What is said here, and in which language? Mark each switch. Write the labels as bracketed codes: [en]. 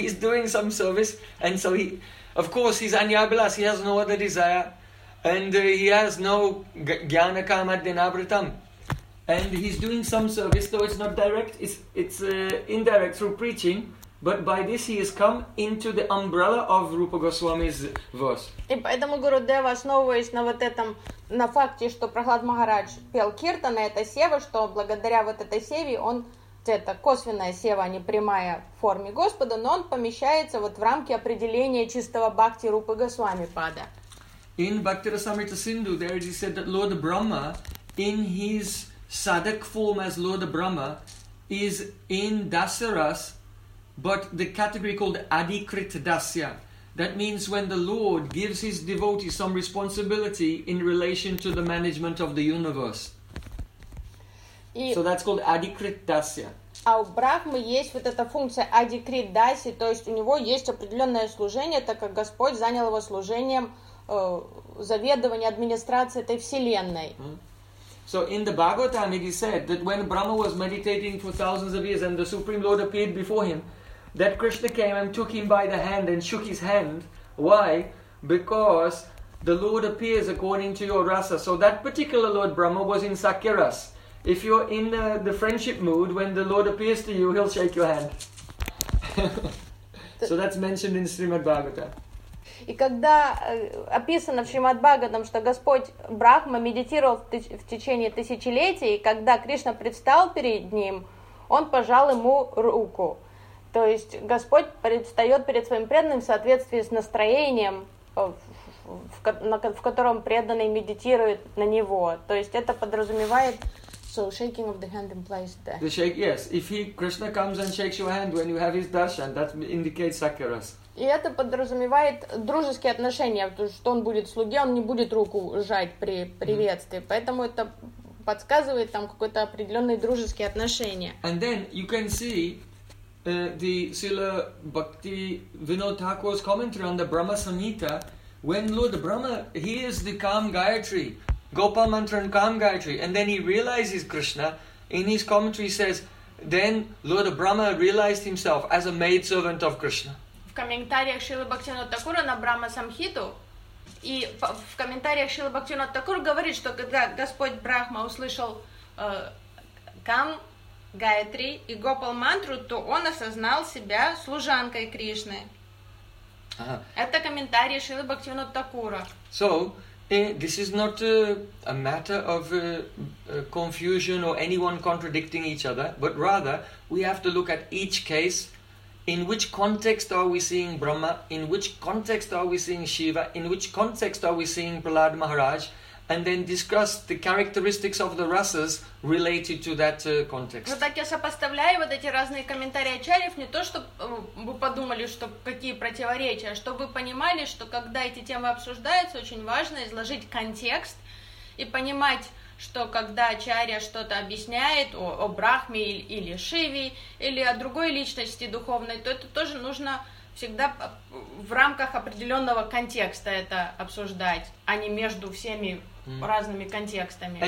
[en] He's doing some service, and so he, of course, he's anya abhilas, he has no other desire, and he has no gyanakama binavitam. And he's doing some service, though it's not direct, it's indirect through preaching. But by this he has come into the umbrella of Rupa Goswami's verse. [ru] И поэтому Гурудева, основываясь на вот этом, на факте, что Прахлад Махарадж пел киртана, это сева, что благодаря вот этой севе он, это косвенная сева, а не прямая в форме Господа, но он помещается вот в рамки определения чистого бхакти Рупы Госвами Пада. [en] In Bhakti Rasamrita Sindhu, there it is said that Lord Brahma, in his sadhak form as Lord Brahma, is in Dasaras. But the category called Adikrit Dasya, that means when the Lord gives his devotee some responsibility in relation to the management of the universe. So that's called Adikrit Dasya. [ru] А у Брахмы есть вот эта функция Adikrit Dasya, то есть у него есть определенное служение, так как Господь занял его служением заведования администрации этой вселенной. [en] So in the Bhagavatam it is said that when Brahma was meditating for thousands of years and the Supreme Lord appeared before him, that Krishna came and took him by the hand and shook his hand. Why? Because the Lord appears according to your rasa. So that particular Lord Brahma was in Sakya Ras. If you're in the friendship mood, when the Lord appears to you, he'll shake your hand. So that's mentioned in Srimad Bhagavatam. [ru] И когда описано в Шримад Бхагаватам, что Господь Брахма медитировал в течение тысячелетий, когда Кришна предстал перед ним, он пожал ему руку. То есть Господь предстает перед своим преданным в соответствии с настроением, в котором преданный медитирует на него. То есть это подразумевает. [en] So shaking of the hand implies that. The shake, yes. If he Krishna comes and shakes your hand when you have his darshan, that indicates sakaras. [ru] И это подразумевает дружеские отношения, потому что он будет слуге, он не будет руку сжать при приветствии. Mm-hmm. Поэтому это подсказывает там какое-то определенные дружеские отношения. [en] And then you can see the Srila Bhakti Vinod Thakur's commentary on the Brahma Samhita, when Lord Brahma hears the Kam Gayatri, Gopal Mantra and Kam Gayatri, and then he realizes Krishna, in his commentary says, then Lord Brahma realized himself as a maidservant of Krishna. [ru] В комментариях Шрилы Бхактивинода Такура на Брахма Самхиту, и в комментариях Шрилы Бхактивинода Такура говорит, что когда Господь Брахма услышал Кам Гайатри и Гопал Мантру, то он осознал себя служанкой Кришны. Uh-huh. Это комментарий Шрилы Бхактивинода Такура. [en] So, this is not a matter of confusion or anyone contradicting each other, but rather, we have to look at each case In which context are we seeing Brahma? In which context are we seeing Shiva? In which context are we seeing Prahlad Maharaj? And then discuss the characteristics of the rasas related to that context. [ru] Вот так я сопоставляю вот эти разные комментарии ачарьев, не то чтобы вы подумали, что какие противоречия, а чтобы вы понимали, что когда эти темы обсуждаются, очень важно изложить контекст и понимать, что когда ачарья что-то объясняет о Брахме или Шиве, или о другой личности духовной, то это тоже нужно всегда в рамках определенного контекста это обсуждать, а не между всеми разными контекстами.